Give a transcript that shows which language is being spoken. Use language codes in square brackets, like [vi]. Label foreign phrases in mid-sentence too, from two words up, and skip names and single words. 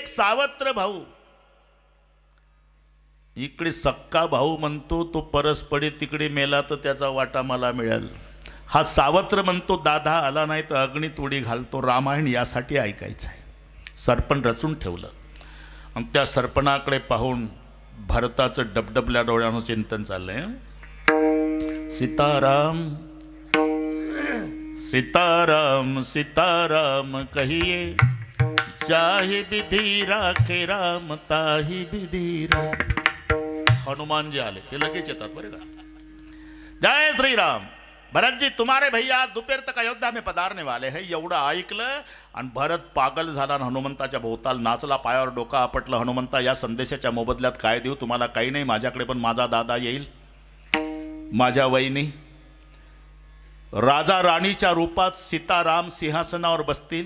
[mr] एक सावत्र भाऊ इकडे सक्का भाऊ म्हणतो तो परस्परी तिकडे मेला तर त्याचा वाटा मला मिळेल. हा सावत्र म्हणतो दादा आला नाही तर अग्नीत उडी घालतो. रामायण यासाठी ऐकायचं आहे. सरपण रचून ठेवलं आणि त्या सरपणाकडे पाहून भरताचं डबडबल्या डोळ्यानं चिंतन चाललंय. [hi] सीताराम सीताराम सीताराम कहिए, चाहे विधी राखे राम ताही विधी राम. [mr] हनुमानजी आले ते लगेच येतात बरं का. जय श्री राम. [hi] भरत जी तुम्हारे भैया दोपहर तक अयोध्या में पधारने वाले हैं. [mr] एवढं ऐकलं आणि भरत पागल झाला आणि हनुमंताच्या भोवताल नाचला. पायावर डोका आपटलं. हनुमंता या संदेशाच्या मोबदल्यात काय देऊ तुम्हाला? काही नाही. माझ्याकडे पण माझा दादा येईल, माझ्या वहिनी राजा राणीच्या रूपात सीताराम सिंहासनावर बसतील.